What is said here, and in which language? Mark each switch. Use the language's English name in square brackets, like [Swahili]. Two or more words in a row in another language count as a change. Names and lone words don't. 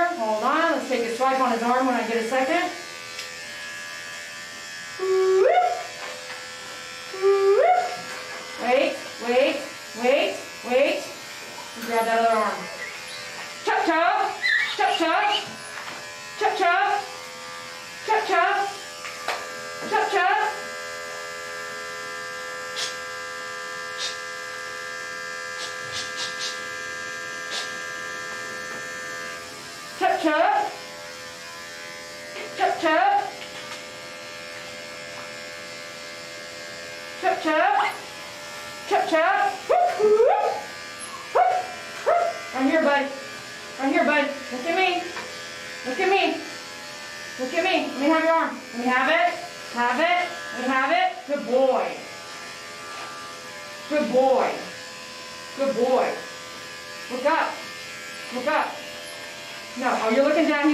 [English] Hold on, let's take a swipe on his arm when I get a second. Wait. Grab that other arm. Chop chop, chop chop, chop chop, chop chop, chop chop. Chop chop, chop chop, chop chop, chop chop. Right here, bud. Right here, bud. Look at me. Look at me. Look at me. Let me have your arm. Let me have it. Have it. Let me have it. Good boy. Good boy. Good boy. Look up. Look up. No. Oh, you're looking down.